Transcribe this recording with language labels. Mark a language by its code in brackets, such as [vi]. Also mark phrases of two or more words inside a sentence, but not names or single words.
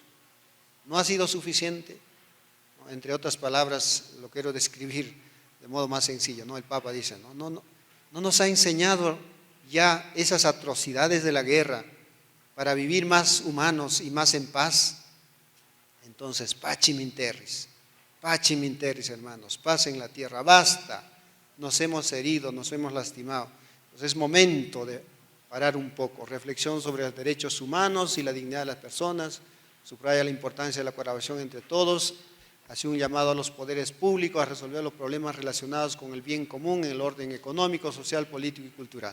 [es] ¿No ha sido suficiente? Entre otras palabras, lo quiero describir de modo más sencillo, ¿no? El Papa dice, no nos ha enseñado ya esas atrocidades de la guerra para vivir más humanos y más en paz. Entonces, pacem in terris, hermanos, paz en la tierra, basta, nos hemos herido, nos hemos lastimado. Entonces es momento de parar un poco, reflexión sobre los derechos humanos y la dignidad de las personas, subraya la importancia de la colaboración entre todos, hace un llamado a los poderes públicos a resolver los problemas relacionados con el bien común en el orden económico, social, político y cultural.